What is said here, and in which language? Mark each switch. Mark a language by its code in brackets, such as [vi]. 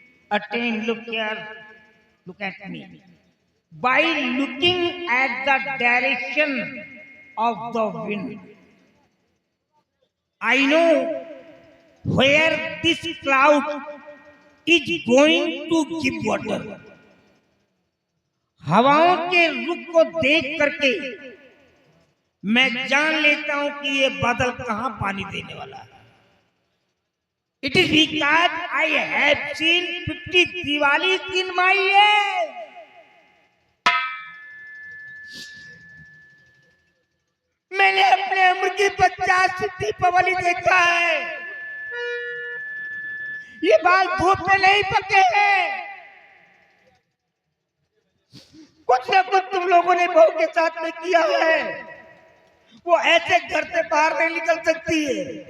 [en] Attain, look here, look at me. By looking at the direction of the wind, I know where this cloud is going to give water. [hi] हवाओं के रुख को देख करके मैं जान लेता हूं कि ये बादल कहां पानी देने वाला है. [en] It is because I have seen 50 Diwalis in my life. [hi] मैंने अपने उम्र की 50 दीपावली देखा है. ये बाल धूप में नहीं पके हैं. कुछ न कुछ तुम लोगों ने बहू के साथ में किया है. वो ऐसे घर से बाहर नहीं निकल सकती है.